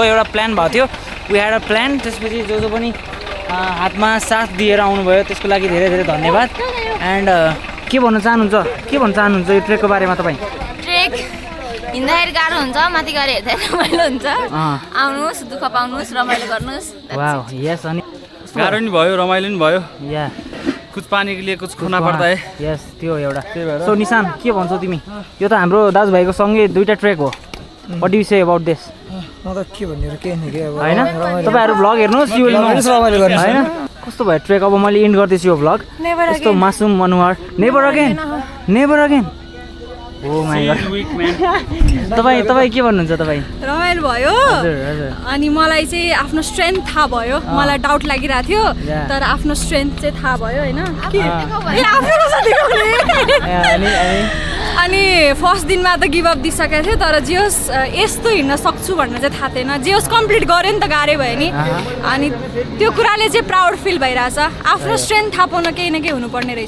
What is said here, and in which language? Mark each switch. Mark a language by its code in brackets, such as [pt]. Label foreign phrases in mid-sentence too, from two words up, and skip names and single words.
[ne] एउटा प्लान भएको थियो, [en] we had a plan. [ne] त्यसपछि जो पनि हातमा साथ दिएर आउनुभयो त्यसको लागि धेरै धेरै धन्यवाद। एन्ड के भन्न चाहनुहुन्छ यो ट्रेकको बारेमा तपाईँ? ट्रेक हिँड्दाखेरि गाह्रो हुन्छ माथि गएर हेर्दा रमाइलो हुन्छ आउनुहोस् दुःख पाउनुहोस् रमाइलो गर्नुहोस् [en] wow yes अनि [ne] गाह्रो नि भयो रमाइलो नि भयो या [hi] कुछ पानी के लिए कुछ खोना पर्दा है [ne] यस त्यो एउटा सो निशान के भन्छौ तिमी यो त हाम्रो दाजुभाइको सँगै दुईटा ट्रेक हो [en] what do you say about this [ne] म त के भन्ने के नि के अब हैन तपाईहरु भ्लग हेर्नुस् [en] you will know [ne] रमाइलो गर्नुस् हैन कस्तो भयो ट्रेक अब मैले एन्ड गर्दैछु यो भ्लग यस्तो मासुम अनुहार [en] never again oh my god [ne] तपाई के भन्नुहुन्छ तपाई रमाइलो भयो अनि मलाई चाहिँ आफ्नो स्ट्रेन्थ थाहा भयो मलाई डाउट लागिरहेको थियो तर आफ्नो स्ट्रेन्थ चाहिँ थाहा भयो हैन अनि फर्स्ट दिनमा त [en] give up [ne] दिइसकेको थियो तर जे होस् यस्तो हिँड्न सक्छु भनेर चाहिँ थाहा थिएन जे होस् कम्प्लिट गऱ्यो नि त गाह्रै भयो नि अनि त्यो कुराले चाहिँ [en] proud feel [ne] भइरहेछ आफ्नो स्ट्रेन्थ थाहा पाउन केही न केही हुनुपर्ने रहेछ